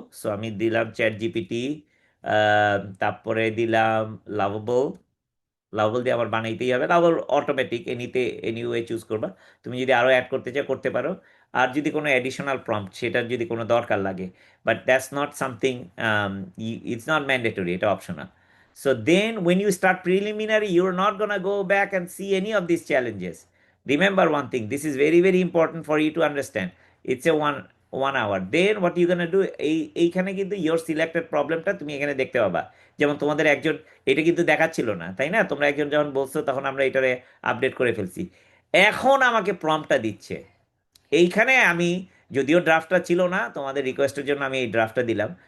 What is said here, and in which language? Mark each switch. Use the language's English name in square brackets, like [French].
[Bangla] So আমি দিলাম chat GPT, তারপরে দিলাম লাভেবল, লাভল দিয়ে আবার বানাইতেই হবে, লাভল অটোমেটিক এনিতে এনিওয়ে চুজ করবা। তুমি যদি আরো অ্যাড করতে চাও করতে পারো, আর যদি কোনো অ্যাডিশনাল প্রম্পট সেটার যদি কোনো দরকার লাগে, [English] but that's not something, it's not mandatory, [Bangla] এটা optional. [English] So then when you start preliminary, you're not gonna go back and see any of these challenges. Remember one thing, this is very very important for you to understand. It's a one hour. Then what you gonna do, [Bangla] এইখানে কিন্তু [English] your selected [Bangla] প্রবলেমটা তুমি এখানে দেখতে পাবা। যেমন তোমাদের একজন, এটা কিন্তু দেখাচ্ছিল না তাই না, তোমরা একজন যখন বলছো তখন আমরা এটারে আপডেট করে ফেলছি। এখন আমাকে প্রম্পটটা দিচ্ছে এইখানে। আমি যদিও ড্রাফটটা ছিল না, তোমাদের রিকোয়েস্টের জন্য আমি এই ড্রাফটটা দিলাম।